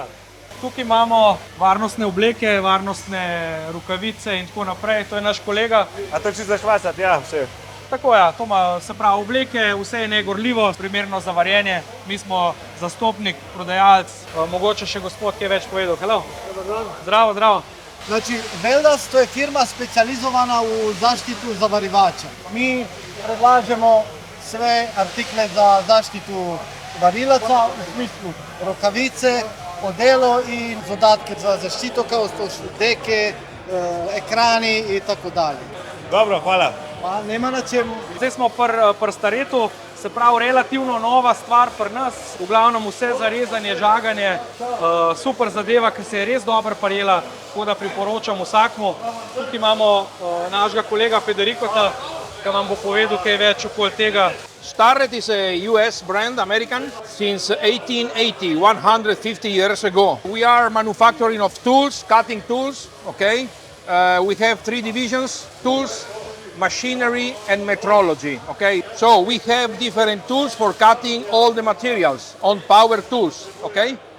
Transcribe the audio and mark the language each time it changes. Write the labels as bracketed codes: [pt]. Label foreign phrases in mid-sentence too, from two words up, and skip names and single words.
[sl] Tukaj imamo varnostne obleke, varnostne rokavice in tako naprej. To je naš kolega. A to je čisto za švacati, ja, vse. Tako ja, to ima, se pravi, obleke, vse je negorljivo, primerno za varjenje. Mi smo zastopnik, prodajalec, mogoče še gospod, ki je več povedal. Hello. Zdravo. [sr] Znači, Veldas to je firma specijalizovana u zaštitu zavarivača. Mi predlažemo sve artikle za zaštitu varilaca, u smislu rokavice, odelo i dodatke za zaštitu kao što su deke, ekrani i tako dalje. Dobro, hvala. Pa nema na čemu. [sl] Zdaj smo pri Staretu, se pravi, relativno nova stvar pri nas. V glavnem vse za rezanje, žaganje, super zadeva, ki se je res dobro prijela, tako da priporočam vsakmu. Tukaj imamo našega kolega Federikota, ki vam bo povedal kaj več okoli tega. [en] Starret is a US brand, American, since 1880, 150 years ago. We are manufacturing of tools, cutting tools, okay? We have 3 divisions, tools, machinery and metrology, okay? So we have different tools for cutting all the materials on power tools, okay?